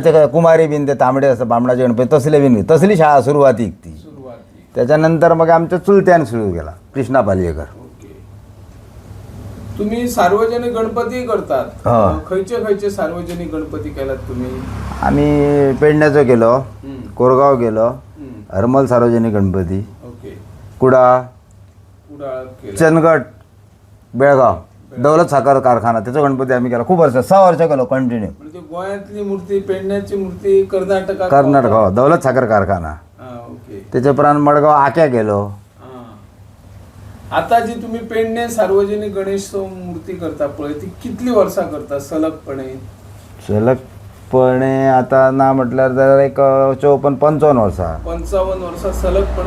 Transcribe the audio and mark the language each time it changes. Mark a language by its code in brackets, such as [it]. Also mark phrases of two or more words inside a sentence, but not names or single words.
[kok] त्या कुमारी बीन ते तांबडे आसा बामणाचे गणपती तसले बीन तसली शाळा सुरवातीक ती. [mr] त्याच्यानंतर मग आमच्या चुलत्यान सुरू केला कृष्णा पालयेकर. तुम्ही सार्वजनिक गणपती करतात. [kok] हय. खयचे सार्वजनिक गणपती केलात तुम्ही. आम्ही पेडण्याचो केलो कोरगाव केलो हरमल सार्वजनिक गणपती कुडाळ चंदगड बेळगाव दौलत साखर कारखाना त्याचो गणपती आम्ही केला खूप वर्ष 6 वर्ष केलो कंटिन्यू. [mr] म्हणजे गोंयांतली मूर्ती पेडण्याची मूर्ती [kok] कर्नाटक हो दौलत साखर कारखाना त्याच्या उपरांत मडगाव आक्या गेलो. आता जी तुम्ही पेडणे सार्वजनिक गणेश मूर्ती करता पळय ती कितली वर्षा करता सलगपणे आता ना म्हटल्यार जाल्यार एक 54-55 वर्सां [mr] 55 वर्षा सलगपणे